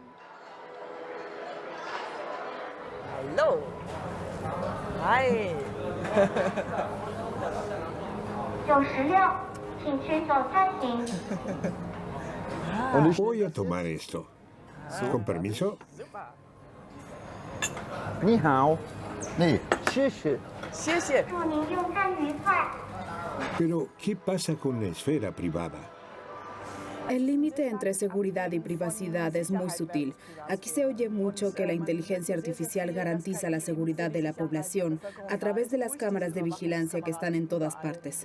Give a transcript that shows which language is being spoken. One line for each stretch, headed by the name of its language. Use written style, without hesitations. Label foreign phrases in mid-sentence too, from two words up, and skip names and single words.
English: Hello. Hi.
Spanish: Voy a tomar esto. ¿Con permiso?
Chinese: 你好，谢谢。祝您用餐愉快。
Spanish: Pero, ¿qué pasa con la esfera privada? El límite entre seguridad y privacidad es muy sutil. Aquí se oye mucho que la inteligencia artificial garantiza la seguridad de la población a través de las cámaras de vigilancia que están en todas partes.